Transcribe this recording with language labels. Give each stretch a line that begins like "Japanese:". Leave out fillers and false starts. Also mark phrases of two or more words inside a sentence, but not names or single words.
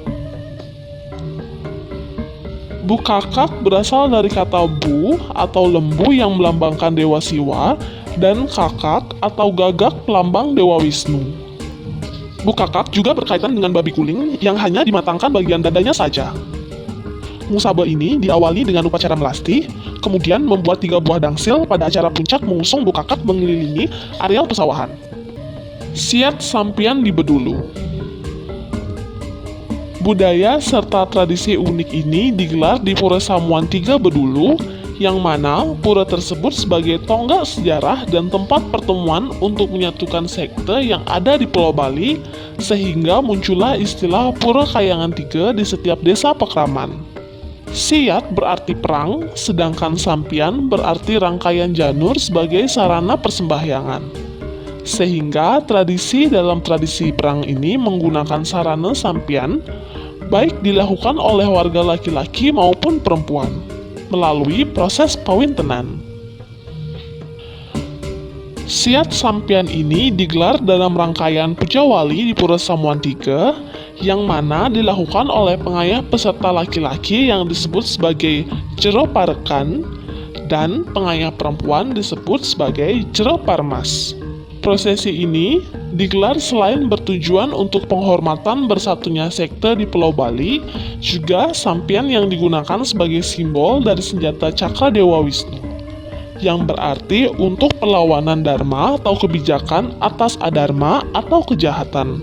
Indonesian: Bukakak berasal dari kata bu atau lembu yang melambangkan Dewa Siwa dan kakak atau gagak lambang Dewa Wisnu. Bukakak juga berkaitan dengan babi kuling yang hanya dimatangkan bagian dadanya saja. Ngusabe ini diawali dengan upacara melasti, kemudian membuat 3 buah dangsil pada acara puncak mengusung Bukakak mengelilingi areal pesawahan. Siat Sampian di Bedulu. Budaya serta tradisi unik ini digelar di Pura Samuan 3 Bedulu, yang mana pura tersebut sebagai tonggak sejarah dan tempat pertemuan untuk menyatukan sekte yang ada di Pulau Bali, sehingga muncullah istilah Pura Kayangan 3 di setiap desa pekraman. Siat berarti perang, sedangkan Sampian berarti rangkaian janur sebagai sarana persembahyangan. Sehingga tradisi dalam tradisi perang ini menggunakan sarana sampian, baik dilakukan oleh warga laki-laki maupun perempuan, melalui proses pawintenan. Siat Sampian ini digelar dalam rangkaian Puja Wali di Pura Samuan 3, yang mana dilakukan oleh pengayah peserta laki-laki yang disebut sebagai Jero Parekan, dan pengayah perempuan disebut sebagai Jero Parmas. Prosesi ini digelar selain bertujuan untuk penghormatan bersatunya sekte di Pulau Bali, juga sampian yang digunakan sebagai simbol dari senjata cakra Dewa Wisnu, yang berarti untuk perlawanan dharma atau kebijakan atas adharma atau kejahatan.